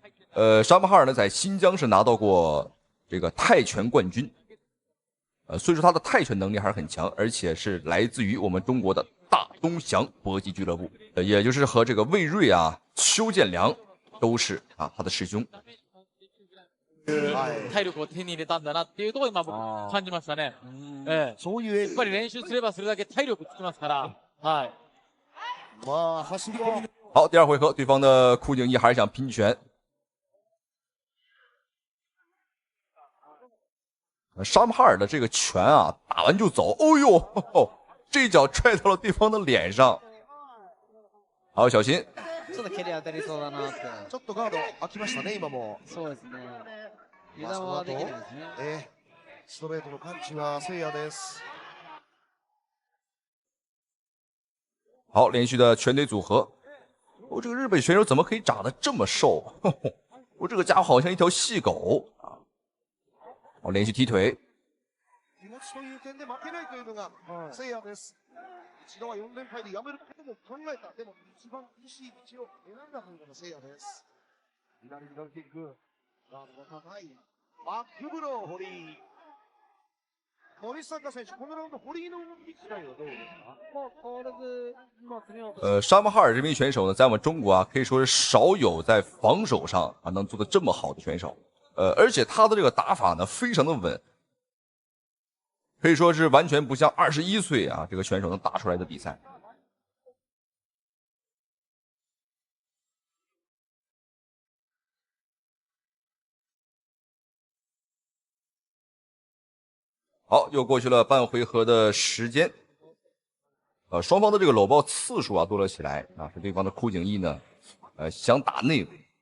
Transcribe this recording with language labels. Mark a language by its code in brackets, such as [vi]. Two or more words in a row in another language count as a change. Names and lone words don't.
[zh] 沙姆哈尔呢在新疆是拿到过这个泰拳冠军，所以说他的泰拳能力还是很强，而且是来自于我们中国的大东翔搏击俱乐部，也就是和这个魏瑞啊、邱建良都是啊他的师兄。 [ja] 体力を手に入れたんだなっていうところを今僕感じましたね。そういうやっぱり練習すればそれだけ体力つきますから。はい。 [zh] 好，第二回合，对方的枯井义还是想拼拳。沙姆哈尔的这个拳啊，打完就走。哦呦，这一脚踹到了对方的脸上。好，小心。 [ja] ちょっと蹴り当たりそうだなって。ちょっとガード開きましたね、今も。そうですね。油断はできないですね。ストレートのパンチは聖也です。 [zh] 好，连续的拳腿组合。这个日本选手怎么可以长得这么瘦？这个家伙好像一条细狗啊！连续踢腿。 [ja] 気持ちという点で負けないというのが聖也です。一度は4連敗でやめることも考えた。でも一番厳しい道を選んだというのが聖也です。左ミドルキック。ガードが高い。バックブロー、堀井。森坂選手、このラウンド堀井の動き自体はどうですか？ [zh] 沙姆哈尔这名选手呢，在我们中国啊，可以说是少有在防守上啊能做得这么好的选手。而且他的这个打法呢，非常的稳，可以说是完全不像21岁啊这个选手能打出来的比赛。好，又过去了半回合的时间，双方的这个搂抱次数啊多了起来啊，是对方的枯井义呢，想打内围。